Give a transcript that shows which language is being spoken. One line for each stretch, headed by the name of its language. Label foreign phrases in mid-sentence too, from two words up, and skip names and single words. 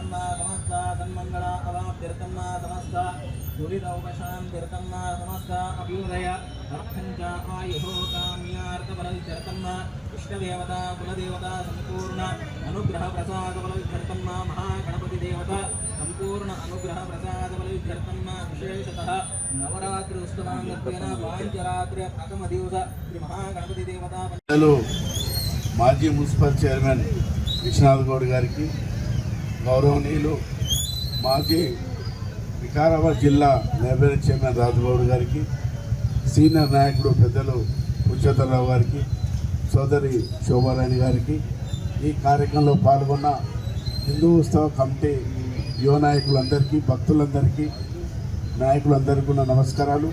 Sanskrit: समस्त सन्मङ्गल अवाप्त्यर्थं समस्त दुरितोपशान्त्यर्थं समस्त अभ्युदय अर्थं च आयुः काम्यार्थफलसिद्ध्यर्थं इष्टदेवता कुलदेवता संपूर्ण अनुग्रह प्रसाद बलविध्यर्थं महागणपति देवता संपूर्ण अनुग्रह प्रसाद बलविध्यर्थं विशेषतः नवरात्रि उत्सवांगत्वेन पांचरात्रि प्रथम दिवस श्री महागणपति देवता
Telugu: మాజీ మున్సిపల్ చైర్మన్ విశ్వనాథ్ గౌడ్ గారికి, గౌరవనీయులు మాజీ వికారాబాద్ జిల్లా లైబ్రరీ చైర్మన్ రాజుగౌడ్ గారికి, సీనియర్ నాయకుడు పెద్దలు ఉచ్చేతరావు గారికి, సోదరి శోభారాణి గారికి, ఈ కార్యక్రమంలో పాల్గొన్న హిందూ ఉత్సవ కమిటీ యువ నాయకులందరికీ, భక్తులందరికీ, నాయకులందరికీ కూడా నమస్కారాలు.